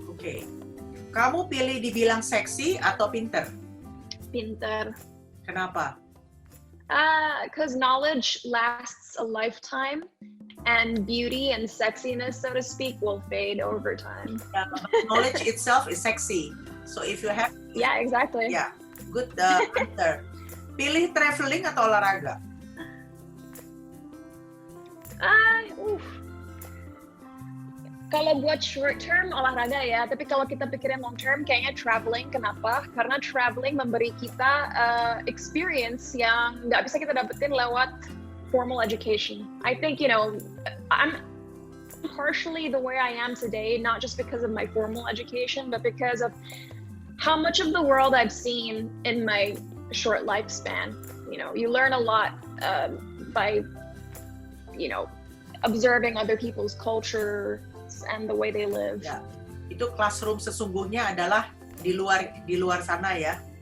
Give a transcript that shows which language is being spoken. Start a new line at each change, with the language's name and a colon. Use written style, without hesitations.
Indonesian: Oke. Kamu pilih dibilang seksi atau pinter? Pinter. Kenapa?
English: Because knowledge lasts a lifetime, and beauty and sexiness, so to speak, will fade over time. Knowledge itself is sexy. So if you have, Yeah, exactly. yeah, good answer.
Indonesian: Pilih traveling atau olahraga? Kalau buat
English: short term
Indonesian: olahraga ya, tapi kalau kita pikirin
English: long term,
Indonesian: kayaknya traveling. Kenapa? Karena traveling memberi kita experience yang nggak bisa kita dapetin lewat
English: formal education. I think, you know, I'm partially the way I am today, not just because of my formal education, but because of how much of the world I've seen in my short lifespan. You know, you learn a lot by, you know, observing other people's culture and the way they live.
Indonesian: Ya, itu classroom sesungguhnya adalah di luar sana ya.